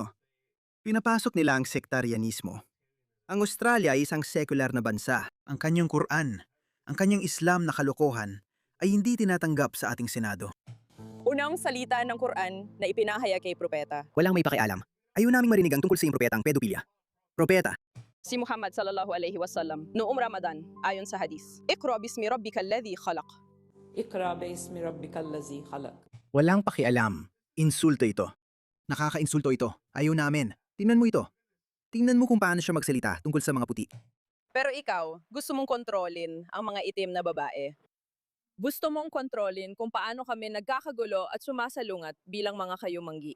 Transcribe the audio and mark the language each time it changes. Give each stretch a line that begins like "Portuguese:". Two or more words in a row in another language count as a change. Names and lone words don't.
Filipino: Pinapasok nila ang sektarianismo. Ang Australia ay isang secular na bansa. Ang kanyang Quran, ang kanyang Islam na kalokohan ay hindi tinatanggap sa ating Senado. Unang salita ng Quran na ipinahayag kay propeta. Walang may pakialam. Ayaw naming marinig ang tungkol sa iyong propetang pedophilia. Propeta, Si Muhammad
Arabic: صلى الله عليه وسلم
Filipino: noong Ramadan ayon sa hadis.
Arabic: اقرأ باسم ربك الذي خلق. اقرأ باسم ربك الذي خلق.
Filipino: walang pakialam. Insulto ito. Nakakainsulto ito. Ayaw namin. Tingnan mo ito. Tingnan mo kung paano siya magsalita tungkol sa mga puti. Pero ikaw, gusto mong kontrolin ang mga itim na babae. Gusto mong kontrolin kung paano kami nagkakagulo at sumasalungat bilang mga kayumanggi.